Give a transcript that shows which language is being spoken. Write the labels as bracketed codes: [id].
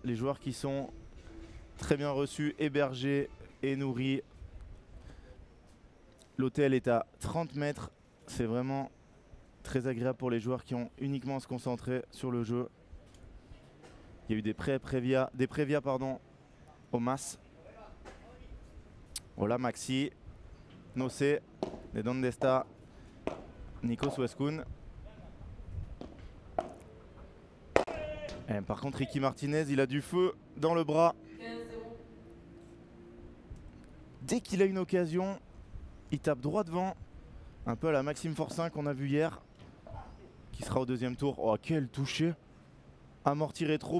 [fr] Les joueurs qui sont très bien reçus, hébergés et nourris. L'hôtel est à 30 mètres. C'est vraiment très agréable pour les joueurs qui ont uniquement à se concentrer sur le jeu. Il y a eu des prévias au MAS. [es] Hola Maxi, no sé de dónde está Nico Suescun. [fr] Par contre, Ricky Martinez, il a du feu dans le bras. 15-0. Dès qu'il a une occasion, il tape droit devant. Un peu à la Maxime Forcin qu'on a vu hier, qui sera au deuxième tour. Oh, quel toucher! Amorti rétro.